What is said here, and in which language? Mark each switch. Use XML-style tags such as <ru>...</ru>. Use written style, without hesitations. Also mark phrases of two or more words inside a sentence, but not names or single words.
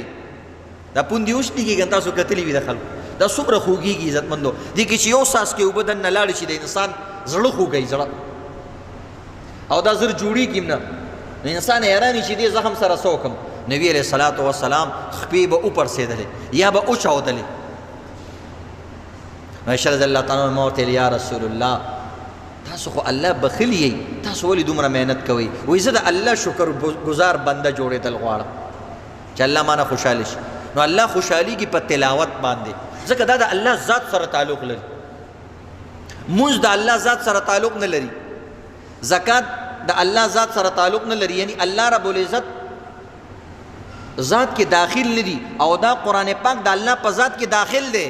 <ps>دا پوندې اوس کېږي تاسو کتلي وي د خلکو دا څومره خوږېږي عزتمندو. دې کې چې یو څاڅکې اوبه دننه لاړې شي د انسان زړه خوږوي زړه او دا زر جوړېږي هم نه. نو انسان حیران وي چې دې زخم سره څه وکړم. نبی</ps> <ar>علیہ الصلوۃ والسلام</ar> <ps>خپې به وپړسېدلې یا به وچاودلې. عائشہ</ps> <ar>رضی اللہ تعالیٰ عنہ</ar> <ps>ورته</ps> <ar>یا رسول الله</ar> <ps>تاسو خو الله بخیل یې، تاسو ولې دومره محنت کوئ؟ وایي زه د الله شکر گزار بنده جوړېدل غواړم چې الله مانه خوشحاله شي. نو الله خوشحالېږي په تلاوت باندې ځکه دا د الله ذات سره تعلق لري. مونځ د الله ذات سره تعلق نه لري، زکات د الله ذات سره تعلق نه لري، یعنی</ps> <ar>الله رب العزت</ar> <ps>ذات کې داخل نه دي او دا قرآن پاک د الله په ذات کې داخل دی.</ps>